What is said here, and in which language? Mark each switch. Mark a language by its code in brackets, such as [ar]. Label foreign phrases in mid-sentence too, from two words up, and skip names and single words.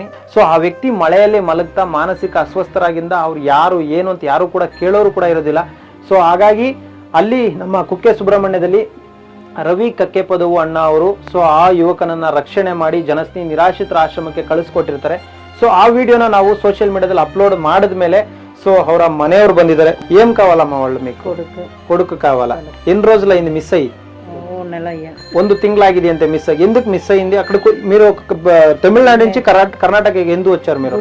[kn] ಸೊ ಆ ವ್ಯಕ್ತಿ ಮಳೆಯಲ್ಲಿ ಮಲಗ್ತಾ ಮಾನಸಿಕ ಅಸ್ವಸ್ಥರಾಗಿಂದ ಅವ್ರು ಯಾರು ಏನು ಅಂತ ಯಾರು ಕೂಡ ಕೇಳೋರು ಕೂಡ ಇರೋದಿಲ್ಲ. ಸೊ ಹಾಗಾಗಿ ಅಲ್ಲಿ ನಮ್ಮ ಕುಕ್ಕೆ ಸುಬ್ರಹ್ಮಣ್ಯದಲ್ಲಿ ರವಿ ಕಕ್ಕೆಪದವು ಅಣ್ಣ ಅವರು ಸೊ ಆ ಯುವಕನನ್ನ ರಕ್ಷಣೆ ಮಾಡಿ ಜನಸ್ನೇಹಿ ನಿರಾಶ್ರಿತರ ಆಶ್ರಮಕ್ಕೆ ಕಳಿಸ್ಕೊಟ್ಟಿರ್ತಾರೆ. ಸೊ ಆ ವಿಡಿಯೋನ ನಾವು [en] social media upload [kn] ಮಾಡಿದ್ಮೇಲೆ సో ಅವರ మనేవరు ಬಂದಿದ್ದಾರೆ. [te] ఏం కావాలమ్మా వాళ్ళు మీకు? కొడుకు కావాలా? ఎన్ని రోజులు అయింది మిస్ అయ్యి? [kn] ಒಂದು ತಿಂಗಳಾಗಿದೆ ಅಂತೆ ಮಿಸ್ ಆಗಿ. [te] ఎందుకు మిస్ అయింది? అక్కడ మీరు తమిళనాడు నుంచి కర్ణాటకకి ఎందుకు వచ్చారు మీరు?